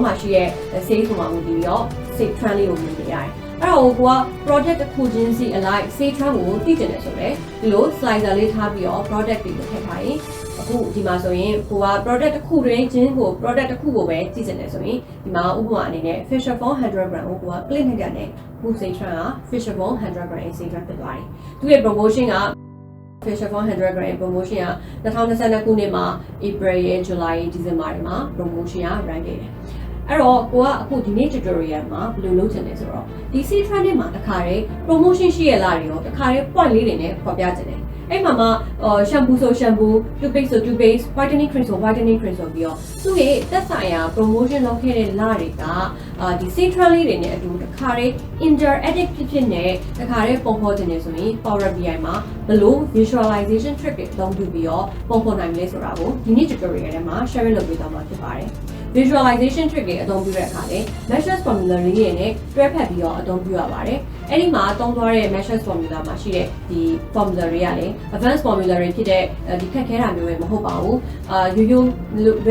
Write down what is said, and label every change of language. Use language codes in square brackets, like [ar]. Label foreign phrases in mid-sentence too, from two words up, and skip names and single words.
[my] မှာရှိတဲ့ sales ပုံမှာမူတည်ပြီးတော့ [en] sales trend [my] လေးကိုမြင်နေရတယ်အဲ့တော့ကိုက project တစ်ခုချင်းစီအလိုက် [en] sales trend [my] ကိုသိကျင်တယ်ဆိုတော့ဒီလို slider လေးထားပြီးတော့ product တွေကို ထည့်ထားရင်အခုဒီမှာဆိုရင်ကိုက product တစ်ခုတွင်ချင်းကို product တစ်ခုကိုပဲကြည့်ချင်တယ်ဆိုရင်ဒီမှာဥပမာအနေနဲ့ Fisher phone 100 gram ကိုက click နဲ့ရတယ်ခု [en] sales trend [my] က Fisher phone 100 gram [en] sales trend [my] ဖြစ်သွားတယ်သူရဲ့ promotion က Fisher phone 100 gram promotion က2022ခုနှစ်မှာ April ရဲ့ July ရဲ့ December တွေမှာ promotion က run ခဲ့တယ်အဲ့တော့ကိုကအခုဒီနေ့ tutorial မှာဘယ်လိုလုပ်ချင်လဲဆိုတော့ဒီ [en] sales trend [my] တွေမှာတစ်ခါတည်း promotion ရှိရလားတွေရောတစ်ခါတည်း point လေးတွေနဲ့ဖော်ပြချင်တယ်အဲ့မှာshampoo ဆို [en] shampoo toothpaste [my] ဆို toothpaste [en] whitening cream [my] ဆို [en] whitening cream [my] ဆိုပြီးတော့သူ့ရဲ့သက်ဆိုင်ရာ promotion လုပ်ခဲ့တဲ့လတွေကဒီ [en] sales trend [my] လေးတွေနဲ့အတူတစ်ခါတည်း interactive ဖြစ်နဲ့တစ်ခါတည်းပုံဖော်ချင်တယ်ဆိုရင် Power BI မှာဘယ်လို [en] visualization trick [my] တွေအသုံးပြုပြီးတော့ပုံဖော်နိုင်မလဲဆိုတာကိုဒီနေ့ tutorial ထဲမှာ sharing လုပ်ပေးသွားမှာဖြစ်ပါတယ် [en] visualization trick [my] တွေအသုံးပြုတဲ့အခါလည်း [en] measures formula [my] တွေနဲ့တွဲဖက်ပြီးတော့အသုံးပြုရပါတယ်။အဲ့ဒီမှာသုံးသွားတဲ့ [en] measures formula [my] မှာရှိတဲ့ဒီ formula တွေကလည်း [en] advanced formula [my] တွေဖြစ်တဲ့ဒီခက်ခဲတာမျိုးတွေမဟုတ်ပါဘူး။ရိုးရိုးလွ